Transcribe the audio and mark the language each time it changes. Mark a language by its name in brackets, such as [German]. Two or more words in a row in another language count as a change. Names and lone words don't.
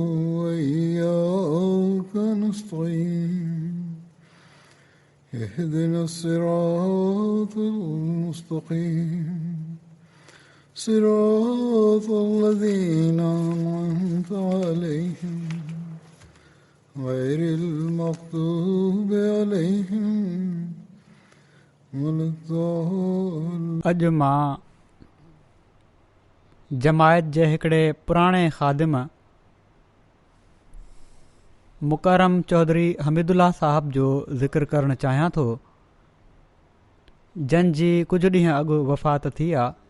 [Arabic] وإياك نستعين اهدنا الصراط المستقيم صراط الذين أنعمت عليهم غير المغضوب عليهم ولا الضالين. [Sindhi] अॼु मां जमायत जे हिकिड़े पुराणे ख़ादिम मुकरम चौधरी हमीदुल्ला साहब जो ज़िक्र करणु चाहियां थो, जंहिंजी कुझु ॾींहं अॻु वफ़ात थी आहे.